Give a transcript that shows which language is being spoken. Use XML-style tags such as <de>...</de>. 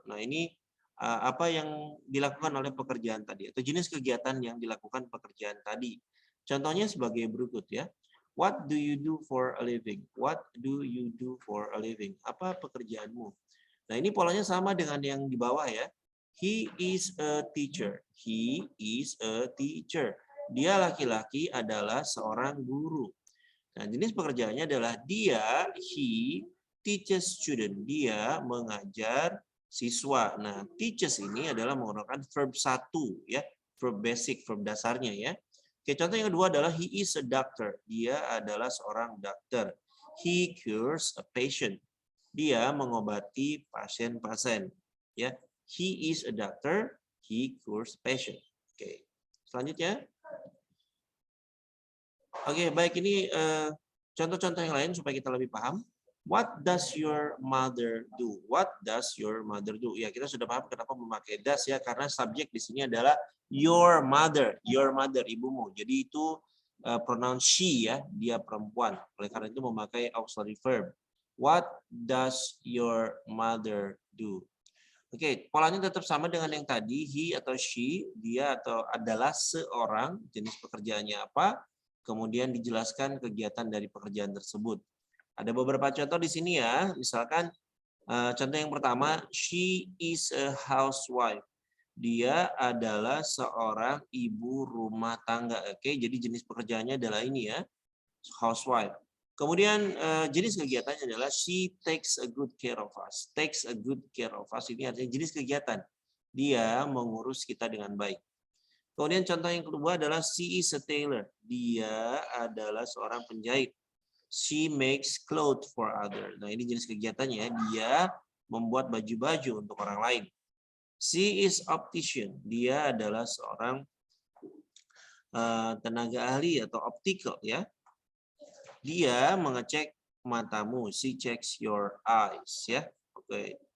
<id>Nah, ini apa yang dilakukan oleh pekerjaan tadi atau jenis kegiatan yang dilakukan pekerjaan tadi. Contohnya sebagai berikut ya.</id> <en>What do you do for a living? What do you do for a living?</en> <id>Apa pekerjaanmu? Nah, ini polanya sama dengan yang di bawah ya.</id> <en>He is a teacher. He is a teacher.</en> <id>Dia laki-laki adalah seorang guru. Nah, jenis pekerjaannya adalah dia, he,</id> <en>teaches student.</en> <id>Dia mengajar siswa. Nah, teaches ini adalah menggunakan verb 1 ya. Verb basic, verb dasarnya ya. Oke, contoh yang kedua adalah</id> <en>he is a doctor.</en> <id>Dia adalah seorang dokter.</id> <en>He cures a patient.</en> <id>Dia mengobati pasien-pasien.</id> <en>Ya, he is a doctor. He cures patient.</en> <id>Oke, selanjutnya. Oke, baik, ini contoh-contoh yang lain supaya kita lebih paham.</id> <en>What does your mother do? What does your mother do?</en> <id>Ya, kita sudah paham kenapa memakai does ya, karena subjek di sini adalah your mother, ibumu. Jadi itu pronoun she ya, dia perempuan. Oleh karena itu memakai auxiliary verb.</id> <en>What does your mother do?</en> <id>Oke, polanya tetap sama dengan yang tadi, he atau she, dia atau adalah seorang, jenis pekerjaannya apa, kemudian dijelaskan kegiatan dari pekerjaan tersebut. Ada beberapa contoh di sini ya, misalkan contoh yang pertama,</id> <en>she is a housewife.</en> <id>Dia adalah seorang ibu rumah tangga. Oke, jadi jenis pekerjaannya adalah ini ya, housewife. Kemudian jenis kegiatannya adalah</id> <en>she takes a good care of us. Takes a good care of us</en> <id>ini artinya jenis kegiatan. Dia mengurus kita dengan baik. Kemudian contoh yang kedua adalah</id> <en>she is a tailor.</en> <id>Dia adalah seorang penjahit.</id> <en>She makes clothes for others.</en> <id>Nah, ini jenis kegiatannya. Dia membuat baju-baju untuk orang lain.</id> <en>She is optician.</en> <id>Dia adalah seorang tenaga ahli atau optical, ya. Dia mengecek matamu.</id> <en>She checks your eyes,</en> <id>ya. Oke.</id>